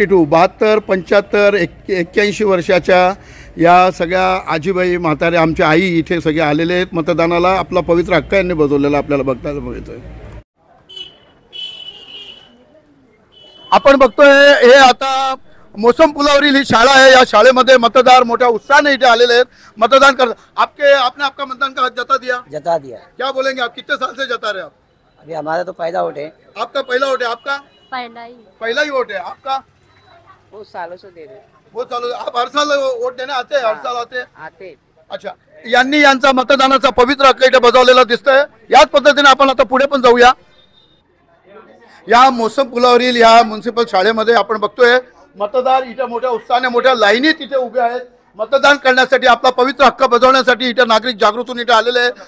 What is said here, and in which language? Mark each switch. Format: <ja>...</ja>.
<mr>72 75 81 वर्षाच्या या सगळ्या आजीबाई म्हातारे आमच्या आई इथे सगळे आलेले आहेत मतदानाला. आपला पवित्र हक्क यांनी बजावलेला आपल्याला बघतायला मिळतोय. आपण बघतोय हे आता मोसम पुलावरील ही शाळा आहे. या शाळेमध्ये मतदार मोठ्या उत्साहाने इथे आलेले आहेत मतदान कर.</mr> <hi>आपने आपका मतदान का हक जता दिया? जता दिया। क्या बोलेंगे आप? कितने साल से जता रहे आप? अभी हमारा तो पहला वोट है। आपका पहला वोट है? आपका पहला ही वोट है आपका? बहुत सालों से दे रहे। बहुत सालों से। आप हर साल वोट देने आते हैं? हर साल आते हैं? आते।</hi> <mr>अच्छा, यांनी यांचा मतदानाचा पवित्र हक्क इथे बजावलेला दिसतोय. याच पद्धतीने आपण आता पुढे पण जाऊया. या मोसम पुलावरील या म्युन्सिपल शाळेमध्ये आपण बघतोय मतदार इथे मोठ्या उत्साहाने मोठ्या लाईनीत इथे उभे आहेत मतदान करण्यासाठी, आपला पवित्र हक्क बजावण्यासाठी इथे नागरिक जागृत होऊन इथे आलेले आहेत.</mr>